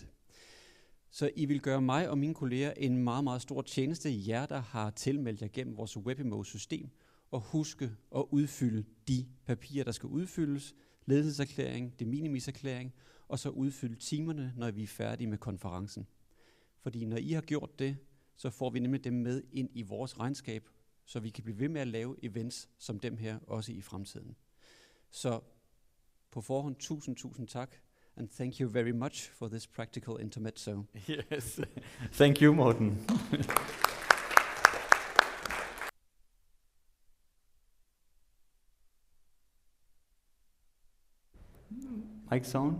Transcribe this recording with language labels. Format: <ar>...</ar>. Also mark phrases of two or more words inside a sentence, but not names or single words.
<da>Så I vil gøre mig og mine kolleger en meget, meget stor tjeneste, jer der har tilmeldt jer gennem vores WebIMO-system, og huske at udfylde de papirer, der skal udfyldes, ledelseserklæring, de minimiserklæring, og så udfylde timerne, når vi er færdige med konferencen. Fordi når I har gjort det, så får vi nemlig dem med ind i vores regnskab, så vi kan blive ved med at lave events som dem her, også i fremtiden. Så på forhånd, tusind tak,</da> <en>and thank you very much for this practical intermezzo. Yes, thank you, Morten. Mic's on?</en>